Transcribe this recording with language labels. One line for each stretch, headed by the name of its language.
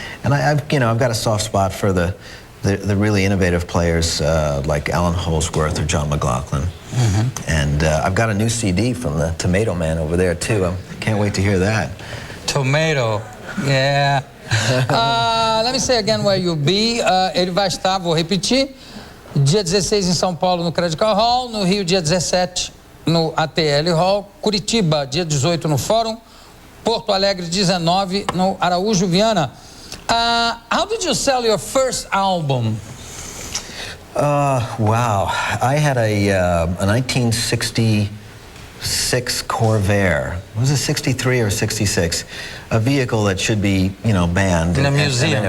English: And I've got a soft spot for the really innovative players like Alan Holdsworth or John McLaughlin. And I've got a new CD from the Tomato Man over there too. I can't wait to hear that. Tomato, yeah. Let me say again where you'll be.
Portuguese: Ele vai estar, vou repetir, dia 16 em São Paulo no Credit Hall, no Rio dia 17 no ATL Hall, Curitiba dia 18 no Fórum, Porto Alegre 19 no Araújo Viana.
English: How did you sell your first album? Wow. I had a 1966 Corvair. Was it 63 or 66? A vehicle that should be, banned. In a museum.